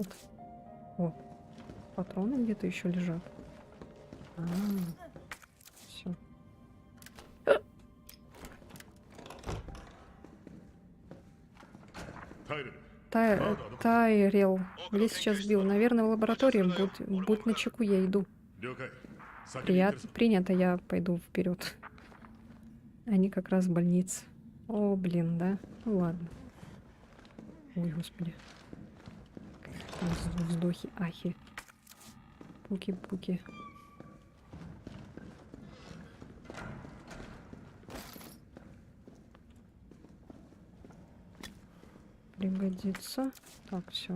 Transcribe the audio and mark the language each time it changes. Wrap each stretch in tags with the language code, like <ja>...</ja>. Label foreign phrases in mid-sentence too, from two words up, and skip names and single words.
<ru>О, патроны где-то еще лежат. Все. Тайрел. Где сейчас бил? Наверное, в лаборатории. Будь начеку, я иду.</ru> <ja>了解先に行ってるぞ</ja> <ru>Принято, я пойду вперед. Они как раз в больнице. О, блин, да? Ну ладно. Ой, господи. Там вздохи, ахи. Пуки-пуки. Пригодится. Так, все.</ru>